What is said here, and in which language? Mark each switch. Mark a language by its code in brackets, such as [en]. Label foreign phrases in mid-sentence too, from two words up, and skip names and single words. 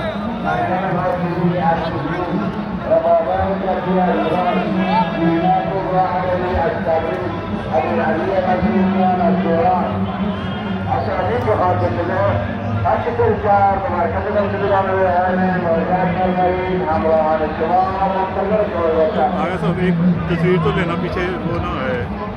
[fa] مریم حاتمی از شیراز. ربابه زکی از ایران. مینا کبرا از تبریز. ابوعلی قزوینیان از تهران. اسامی که خاطر شده هرچی شهر به مرکز دانشگاه علم مراجعت فرمایید. همراهان شما منتظر شما باشم. [hi] आगे सब एक तस्वीर तो लेना, पीछे वो ना है।